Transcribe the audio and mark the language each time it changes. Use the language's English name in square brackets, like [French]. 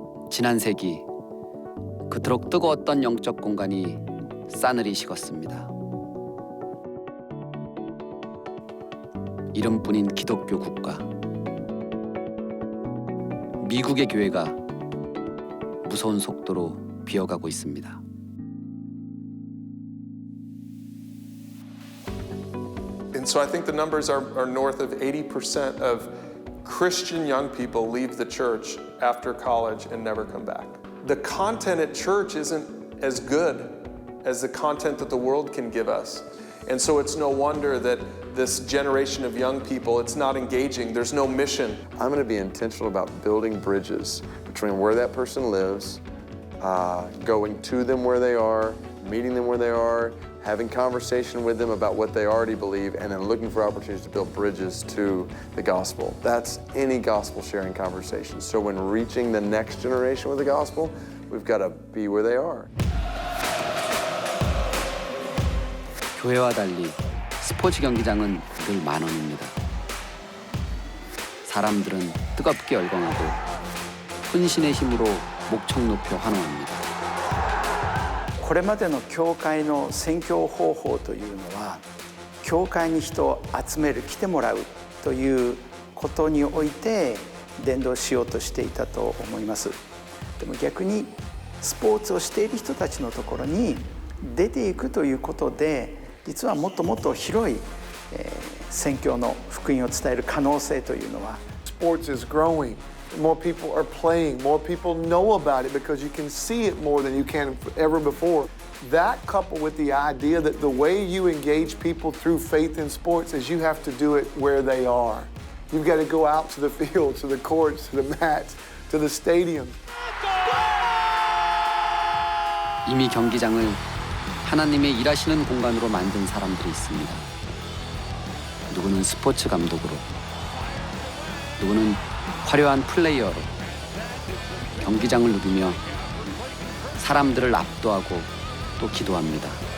[Korean] 지난 세기 그토록 뜨거웠던 영적 공간이 싸늘히 식었습니다. 이름뿐인 기독교 국가. 미국의 교회가 무서운 속도로 비어가고 있습니다. [English] And so I think the numbers are north of 80% of Christian young people leave the church after college and never come back. The content at church isn't as good as the content that the world can give us. And so it's no wonder that this generation of young people, it's not engaging, there's no mission. I'm going to be intentional about building bridges between where that person lives, going to them where they are, meeting them where they are, having conversation with them about what they already believe, and then looking for opportunities to build bridges to the gospel. That's any gospel sharing conversation. So when reaching the next generation with the gospel, we've got to be where they are. [Korean] 교회와 달리 스포츠 경기장은 늘 만원입니다. 사람들은 뜨겁게 열광하고 혼신의 힘으로 목청 높여 환호합니다. [Japanese] これまでの教会の宣教方法というのは教会に人を集める来てもらうということにおいて伝道しようとしていたと思います。でも逆にスポーツをしている人たちのところに出ていくということで実はもっともっと広い宣教の福音を伝える可能性というのは [English] Sports is growing. More people are playing. More people know about it because you can see it more than you can ever before. That coupled with the idea that the way you engage people through faith in sports is you have to do it where they are. You've got to go out to the fields, to the courts, to the mats, to the stadium. [Korean] 이미 경기장을 하나님의 일하시는 공간으로 만든 사람들이 있습니다. 누구는 스포츠 감독으로, 누구는 화려한 플레이어로 경기장을 누비며 사람들을 압도하고 또 기도합니다.